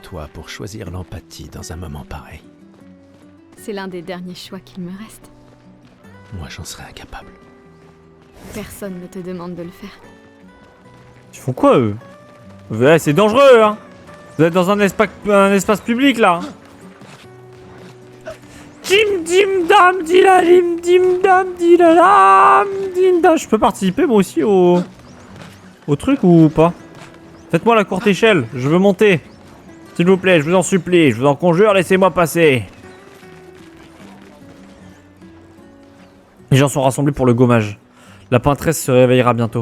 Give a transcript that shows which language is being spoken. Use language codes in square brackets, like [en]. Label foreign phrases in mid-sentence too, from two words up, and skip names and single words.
[fr] que toi pour choisir l'empathie dans un moment pareil. C'est l'un des derniers choix qu'il me reste. Moi, j'en serais incapable. Personne ne te demande de le faire. Ils font quoi eux? Ouais, c'est dangereux hein! Vous êtes dans un espace public là! Dim dim dam dilalim dim dam dilalam dim dam. Je peux participer moi aussi au truc ou pas? Faites-moi la courte échelle, je veux monter. S'il vous plaît, je vous en supplie, je vous en conjure, laissez-moi passer. Les gens sont rassemblés pour le gommage. La peintresse se réveillera bientôt.